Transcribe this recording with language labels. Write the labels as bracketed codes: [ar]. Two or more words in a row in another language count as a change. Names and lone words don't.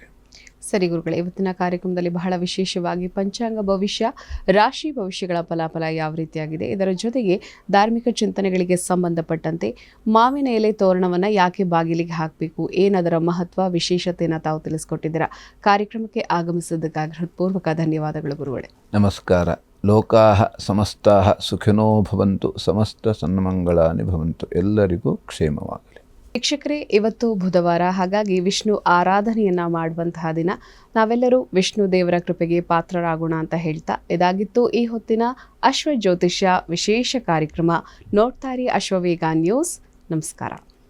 [kn] ಸರಿ ಗುರುಗಳೇ, ಇವತ್ತಿನ ಕಾರ್ಯಕ್ರಮದಲ್ಲಿ ಬಹಳ ವಿಶೇಷವಾಗಿ ಪಂಚಾಂಗ ಭವಿಷ್ಯ, ರಾಶಿ ಭವಿಷ್ಯಗಳ ಫಲಾಫಲ ಯಾವ ರೀತಿಯಾಗಿದೆ, ಇದರ ಜೊತೆಗೆ ಧಾರ್ಮಿಕ ಚಿಂತನೆಗಳಿಗೆ ಸಂಬಂಧಪಟ್ಟಂತೆ ಮಾವಿನ ಎಲೆ ತೋರಣವನ್ನು ಯಾಕೆ ಬಾಗಿಲಿಗೆ ಹಾಕಬೇಕು, ಏನದರ ಮಹತ್ವ, ವಿಶೇಷತೆಯನ್ನು ತಾವು ತಿಳಿಸ್ಕೊಟ್ಟಿದ್ದೀರಾ. ಕಾರ್ಯಕ್ರಮಕ್ಕೆ ಆಗಮಿಸಿದ್ದಕ್ಕಾಗಿ ಹೃತ್ಪೂರ್ವಕ ಧನ್ಯವಾದಗಳು ಗುರುಗಳೇ. [sa] ನಮಸ್ಕಾರ. ಲೋಕಾಹ ಸಮಸ್ತಾಹ ಸುಖಿನೋ ಭವಂತು, ಸಮಸ್ತ ಸನ್ಮಂಗಳಾನಿ ಭವಂತು. [kn] ಎಲ್ಲರಿಗೂ ಕ್ಷೇಮವಾಗಲಿ. ವೀಕ್ಷಕರೇ, ಇವತ್ತು ಬುಧವಾರ, ಹಾಗಾಗಿ ವಿಷ್ಣು ಆರಾಧನೆಯನ್ನ ಮಾಡುವಂತಹ ದಿನ. ನಾವೆಲ್ಲರೂ ವಿಷ್ಣು ದೇವರ ಕೃಪೆಗೆ ಪಾತ್ರರಾಗೋಣ ಅಂತ ಹೇಳ್ತಾ ಇದಾಗಿತ್ತು ಈ ಹೊತ್ತಿನ ಅಶ್ವ ಜ್ಯೋತಿಷ್ಯ ವಿಶೇಷ ಕಾರ್ಯಕ್ರಮ. ನೋಡ್ತಾರಿ ಅಶ್ವವೇಗ ನ್ಯೂಸ್. ನಮಸ್ಕಾರ.